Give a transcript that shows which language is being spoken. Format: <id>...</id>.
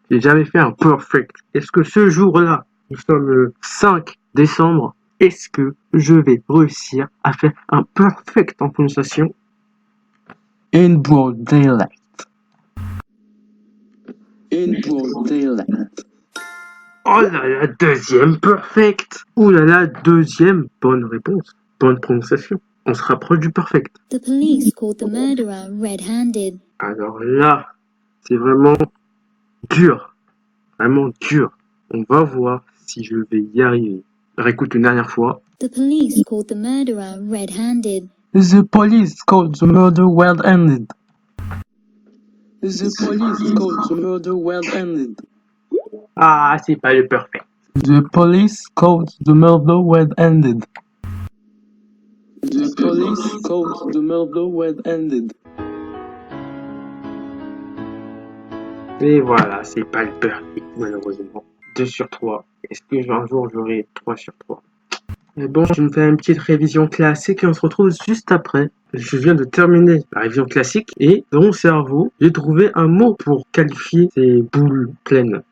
<fr>J'ai jamais fait un perfect. Est-ce que ce jour-là, nous sommes le 5 décembre, est-ce que je vais réussir à faire un perfect en prononciation?</fr> <en>In broad daylight. In broad daylight.</en> <fr>Oh là là, 2e perfect. Ouh là là, 2e bonne réponse. Bonne prononciation. On se rapproche du perfect.</fr> <en>The police caught the murderer red-handed.</en> <fr>Alors là, c'est vraiment dur. Vraiment dur. On va voir si je vais y arriver. Réécoute une dernière fois.</fr> <en>The police caught the murderer red-handed. The police caught the murder well-ended. The police caught the murder well-ended.</en> <fr>Ah, c'est pas le perfect.</fr> <en>The police caught the murder well-ended. The police caught the murder well-ended.</en> <fr>Et voilà, c'est pas le perfect, malheureusement. 2 sur 3. Est-ce que un jour j'aurai 3 sur 3? Mais bon, je vais me faire une petite révision classique et on se retrouve juste après. Je viens de terminer la révision classique et dans mon cerveau, j'ai trouvé un mot pour qualifier ces boules pleines.</fr>